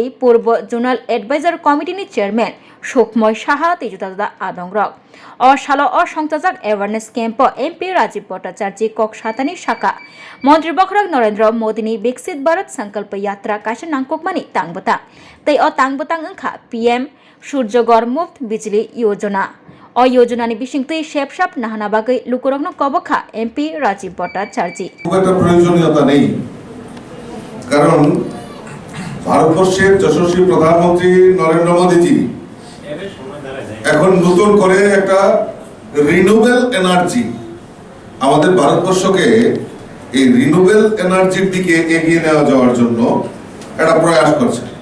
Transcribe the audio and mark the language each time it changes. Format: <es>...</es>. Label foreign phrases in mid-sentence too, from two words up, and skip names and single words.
<trp>पूर्व जोनाल एडभाइजर कमिटिनि चेयरमैन सुखमय साहा तेजुदादा आदंग्रक और शालो और संगतजाक</trp> <en>awareness camp</en> <trp>एमपी राजीव भट्टाचार्य कक सातानि शाखा मंत्री बखरक नरेंद्र मोदीनि विकसित भारत संकल्प यात्रा काशा नांगकमानि तांगबता तै अ तांगबतां अंखा पीएम सूर्यगर मुफ्त बिजली योजना और योजनानि बिसिंगतै शेपशाप नाहाना बागै लुकुरगनो कबखा एमपी राजीव भट्टाचार्य</trp> <bn>খুব একটা প্রয়োজনীয়তা নেই কারণ ভারতবর্ষের যশস্বী প্রধানমন্ত্রী নরেন্দ্র মোদীজি এখন নতুন করে একটা</bn> <en>renewable energy</en> <bn>আমাদের ভারতবর্ষকে এই</bn> <en>renewable energy's</en> <bn>দিকে এগিয়ে নেওয়া যাওয়ার জন্য একটা প্রয়াস করছে।</bn>